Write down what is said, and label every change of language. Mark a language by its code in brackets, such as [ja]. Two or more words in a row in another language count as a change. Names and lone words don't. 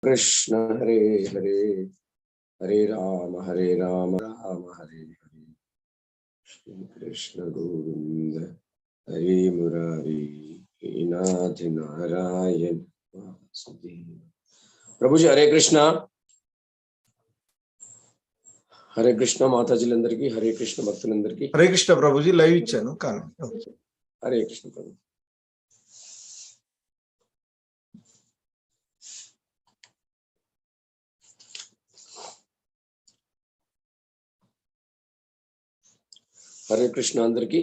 [sa] कृष्ण हरे हरे हरे राम राम हरे हरे श्री कृष्ण गोविंद हरे मुरारी नाथ नारायण वासुदेव। [hi] प्रभु जी हरे कृष्ण [te] మాతాజీలందరికీ హరే కృష్ణ భక్తులందరికీ హరే కృష్ణ ప్రభుజీ లైవ్ ఇచ్చాను కానీ హరే కృష్ణ ప్రభు। హరే కృష్ణ అందరికీ।